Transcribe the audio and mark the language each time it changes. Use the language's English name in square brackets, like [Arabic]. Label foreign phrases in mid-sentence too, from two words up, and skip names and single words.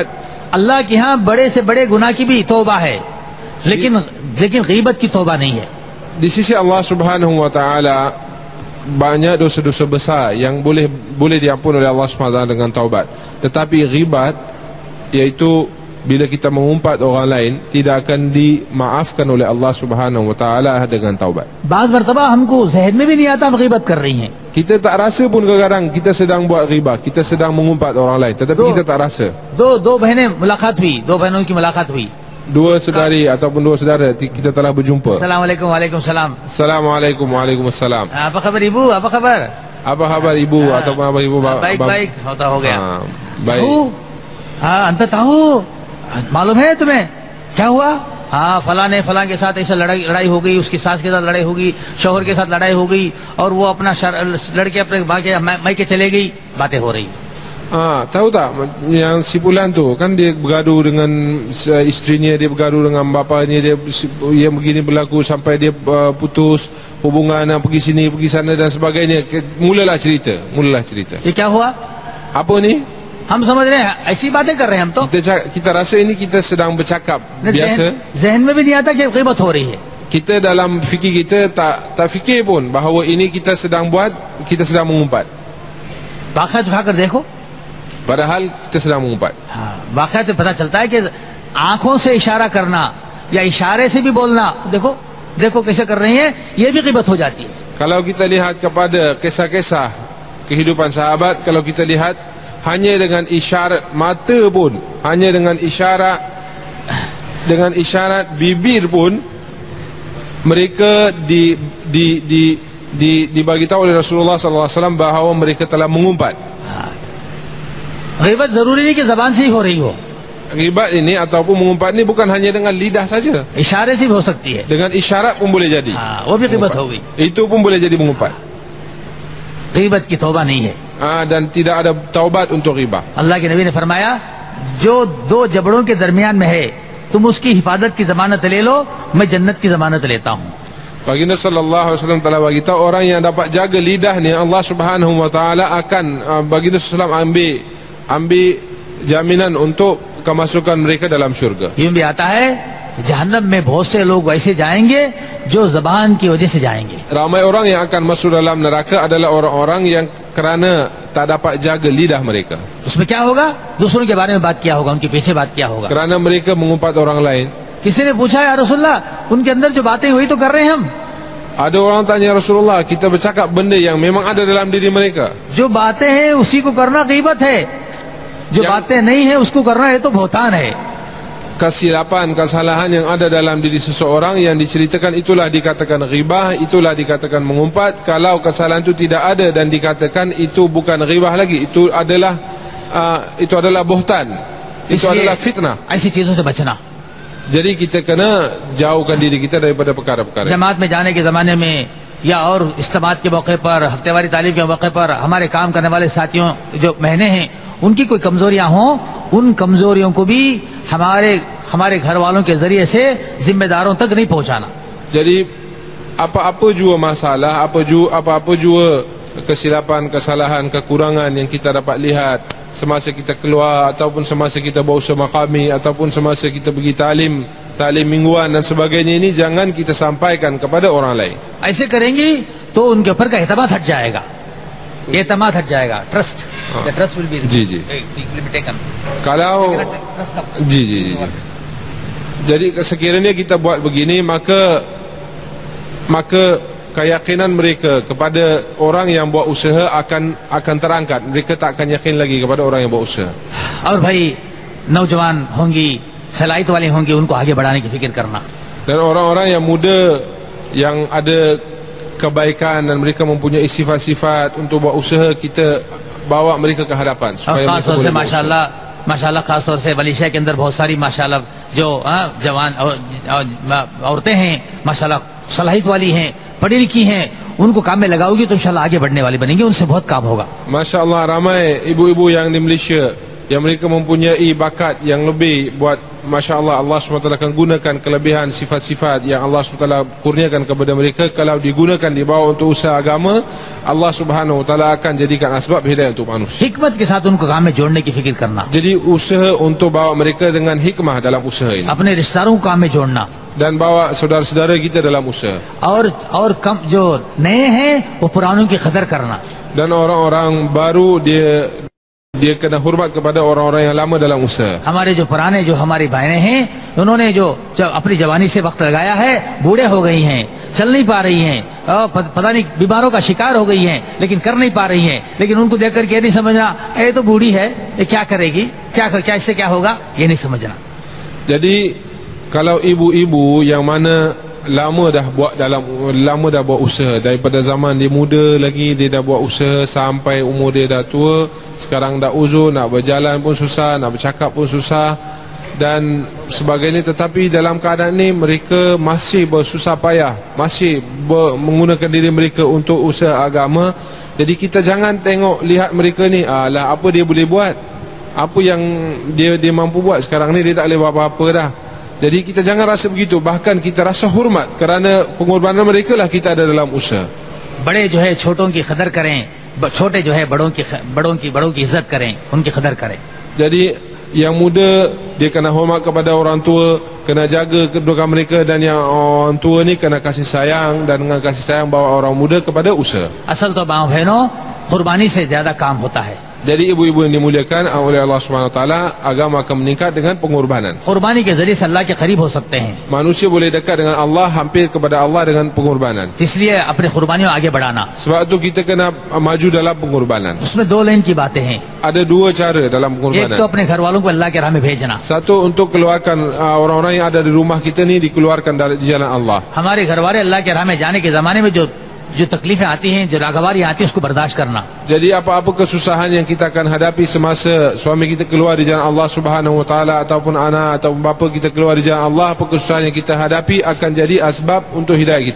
[Hindi] अल्लाह के यहाँ बड़े से बड़े गुनाह की भी तौबा है, लेकिन ग़ीबत की तौबा नहीं है. [Malay] Di sisi Allah [Arabic] سبحانه وتعالى [Malay] banyak dosa-dosa besar yang boleh diampun oleh Allah [Arabic] سبحانه وتعالى [Malay] dengan taubat. Tetapi ghibat, yaitu bila kita mengumpat orang lain, tidak akan dimaafkan oleh Allah [Arabic] سبحانه وتعالى [Malay] dengan taubat. [Hindi] बाज़ मरतबा हमको ज़हन में भी नहीं आता हम ग़ीबत कर रही हैं. [Malay] Kita tak rasa pun kadang-kadang kita sedang buat ghibah, kita sedang mengumpat orang lain, tetapi kita tak rasa. [Hindi] दो बहनें मुलाकात हुई, दो बहनों की मुलाकात हुई. [Malay] Dua saudari ataupun dua saudara kita telah berjumpa. Assalamualaikum, waalaikumsalam. Assalamualaikum, waalaikumsalam. Apa khabar ibu? Apa khabar? Apa khabar ibu ataupun apa ibu? [Hindi] बाइक होता हो गया. [Malay] Baik. [Hindi] हाँ, अंत ताहू मालूम है तुम्हें क्या हुआ? हाँ, फलां के साथ ऐसा लड़ाई हो गई, उसकी सास के साथ लड़ाई हो गई, शौहर के साथ लड़ाई हो गई, और वो अपना लड़के अपने मायके चले गई. बातें हो रही. [Malay] Tahu tak yang si Pulan tu kan dia bergaduh dengan isterinya, dia bergaduh dengan bapanya, dia yang begini berlaku sampai dia putus hubungan, pergi sini pergi sana dan sebagainya. Mulalah cerita. [Hindi] ये क्या हुआ? [Malay] Apa ni? [Hindi] हम समझ रहे हैं ऐसी बातें कर रहे हैं हम तो. [Malay] Kita rasa ini kita sedang bercakap biasa. [Hindi] ज़हन में भी नहीं आता कि ग़ीबत हो रही है. [Malay] Kita dalam fikir kita tak fikir pun bahawa ini kita sedang mengumpat. [Hindi] वाक़या उठाकर देखो. [Malay] Padahal kita sedang mengumpat. [Hindi] वाक़या तो पता चलता है कि आंखों से इशारा करना या इशारे से भी बोलना, देखो कैसे कर रही हैं, ये भी ग़ीबत हो जाती है. [Malay] Kalau kita lihat kepada kisah-kisah kehidupan sahabat, kalau kita lihat hanya dengan isyarat mata pun, hanya dengan isyarat bibir pun, mereka dibagi tahu oleh Rasulullah [Arabic] صلى الله عليه وسلم [Malay] bahawa mereka telah mengumpat. [Hindi] ग़ीबत ज़रूरी नहीं कि ज़बान से ही हो रही हो. [Malay] Ghibat ini ataupun mengumpat ini bukan hanya dengan lidah saja. [Hindi] इशारे से भी हो सकती है. [Malay] Dengan isyarat pun boleh jadi. [Hindi] वो भी ग़ीबत हो गई. [Malay] Itu pun boleh jadi mengumpat. [Hindi] ग़ीबत की तौबा नहीं है. [Malay] Dan tidak ada taubat untuk ghibah. [Hindi] अल्लाह के नबी ने फरमाया, जो दो जबड़ों के दरमियान में है, तुम उसकी हिफाजत की ज़मानत ले लो, मैं जन्नत की ज़मानत लेता हूँ. [Malay] Baginda [Arabic] صلى الله عليه وسلم [Malay] telah bagi tahu orang yang dapat jaga lidah ni, Allah [Arabic] سبحانه وتعالى [Malay] akan Baginda sallallahu ambil jaminan untuk kemasukan mereka dalam syurga. [Hindi] यूं भी आता है जहन्नम में बहुत से लोग वैसे जाएंगे जो ज़बान की वजह से जाएंगे. [Malay] Ramai orang yang akan masuk dalam neraka adalah orang-orang yang kerana tak dapat jaga lidah mereka. [Hindi] उसमें क्या होगा? दूसरों के बारे में बात किया होगा, उनके पीछे बात किया होगा. [Malay] Kerana mereka mengumpat orang lain. [Hindi] किसी ने पूछा, [Arabic] يا رسول الله, [Hindi] उनके अंदर जो बातें हुई तो कर रहे हैं हम. [Malay] Ada orang tanya Rasulullah, kita bercakap benda yang memang ada dalam diri mereka. [Hindi] जो बातें हैं उसी को करना ग़ीबत है, जो बातें नहीं है उसको करना है तो बहतान है. [Malay] Kesilapan, kesalahan yang ada dalam diri seseorang yang diceritakan, itulah dikatakan ghibah, itulah dikatakan mengumpat. Kalau kesalahan itu tidak ada dan dikatakan itu bukan ghibah lagi, itu adalah buhtan, itu adalah fitnah. [Hindi] ऐसी चीजों से बचना. [Malay] Jadi kita kena jauhkan diri kita daripada perkara-perkara. [Hindi] जमात में जाने के ज़माने में या और इज्तिमात के मौके पर, हफ्तेवारी तालीम के मौके पर हमारे काम करने वाले साथियों जो बहनें हैं, उनकी कोई कमजोरियां हों, उन कमजोरियों को भी हमारे घर वालों के जरिए से जिम्मेदारों तक नहीं पहुंचाना. [Malay] Jadi apa-apa jua masalah, apa-apa jua kesilapan, kesalahan, kekurangan yang kita dapat lihat semasa kita keluar ataupun semasa kita berusaha maqami ataupun semasa kita pergi talim mingguan dan sebagainya, ini jangan kita sampaikan kepada orang lain. [Hindi] ऐसे करेंगी तो उनके ऊपर का एतमाद हट जाएगा. एतमाद हट जाएगा. [English] trust will be taken. [Malay] Kalau jadi sekiranya kita buat begini, maka keyakinan mereka kepada orang yang buat usaha akan terangkat. Mereka tak akan yakin lagi kepada orang yang buat usaha. [Hindi] और भाई नौजवान होंगी, सलाहियत वाली होंगी, उनको आगे बढ़ाने की फिक्र करना. [Malay] Dan orang-orang yang muda yang ada kebaikan dan mereka mempunyai sifat-sifat untuk buat usaha, kita bawa mereka ke hadapan supaya mereka boleh [Hindi] माशाअल्लाह माशाल्लाह खास तौर से मलेशिया के अंदर बहुत सारी माशाल्लाह जो जवान औरतें हैं माशाल्लाह सलाहियत वाली हैं, पढ़ी लिखी हैं, उनको काम में लगाओगी तो इंशाल्लाह आगे बढ़ने वाली बनेंगी, उनसे बहुत काम होगा। [Malay] Masya-Allah, ramai ibu-ibu yang di Malaysia yang mereka mempunyai bakat yang lebih buat, Masya-Allah, Allah SWT akan gunakan kelebihan sifat-sifat yang Allah SWT kurniakan kepada mereka. Kalau digunakan dibawa untuk usaha agama, Allah SWT akan jadikan asbab hidayah untuk manusia. [Hindi] हिकमत के साथ उनको काम में जोड़ने की फिक्र करना, [Malay] Jadi usaha untuk bawa mereka dengan hikmah dalam usaha ini, [Hindi] अपने रिश्तेदारों को काम में जोड़ना, [Malay] dan bawa saudara-saudara kita dalam usaha. [Hindi] और कम जो नए हैं वो पुरानों की कदर करना, [Malay] Dan orang-orang baru dia kena hormat kepada orang-orang yang lama dalam usaha. [Hindi] हमारे जो पुराने जो हमारी बहनें हैं उन्होंने जो अपनी जवानी से वक्त लगाया है, बूढ़े हो गई हैं, चल नहीं पा रही हैं, पता नहीं बीमारों का शिकार हो गई हैं, लेकिन कर नहीं पा रही हैं, लेकिन उनको देख कर ये नहीं समझना ये तो बूढ़ी है, ये क्या करेगी, क्या इससे क्या होगा, ये नहीं समझना। [Malay] Jadi kalau ibu-ibu yang mana lama dah buat usaha, daripada zaman dia muda lagi dia dah buat usaha sampai umur dia dah tua, sekarang dah uzur, nak berjalan pun susah, nak bercakap pun susah dan sebagainya, tetapi dalam keadaan ni mereka masih bersusah payah, masih menggunakan diri mereka untuk usaha agama. Jadi kita jangan lihat mereka ni, lah apa dia boleh buat, apa yang dia mampu buat, sekarang ni dia tak boleh buat apa-apa dah. Jadi kita jangan rasa begitu, bahkan kita rasa hormat kerana pengorbanan mereka lah kita ada dalam usaha. [Hindi] बड़े जो है छोटों की कदर करें, छोटे जो है बड़ों की इज्जत करें, उनकी कदर करें। [Malay] Jadi yang muda dia kena hormat kepada orang tua, kena jaga kedudukan mereka, dan yang orang tua ni kena kasih sayang, dan dengan kasih sayang bawa orang muda kepada usaha. [Hindi] असल तो माँ बहनों कुर्बानी से ज्यादा काम होता है। [Malay] Jadi ibu-ibu yang dimuliakan oleh Allah SWT, agama akan meningkat dengan pengorbanan. [Hindi] कुर्बानी के जरिए से अल्लाह के करीब हो सकते हैं, [Malay] Manusia boleh dekat dengan Allah, hampir kepada Allah dengan pengorbanan. [Hindi] इसलिए अपनी कुर्बानियों आगे बढ़ाना। [Malay] Sebab tu kita kena maju dalam pengorbanan. [Hindi] उसमें दो लाइन की बातें हैं, [Malay] Ada dua cara dalam [Hindi] एक [Malay] pengorbanan. [Hindi] तो अपने घर वालों को अल्लाह के राह में भेजना, [Malay] Satu, untuk keluarkan orang-orang yang ada di rumah kita ni, dikeluarkan dari jalan Allah. [Hindi] हमारे घर वाले अल्लाह के राह में जाने के जमाने में जो तकलीफें आती हैं, जो नागवारी आती है, उसको बर्दाश्त करना। [Malay] Jadi apa-apa kesusahan yang kita akan hadapi semasa suami kita keluar di jalan Allah [Arabic] سبحانه وتعالى, [Malay] ataupun anak ataupun bapa kita keluar di jalan Allah, apa kesusahan yang kita hadapi akan jadi asbab untuk hidayah kita.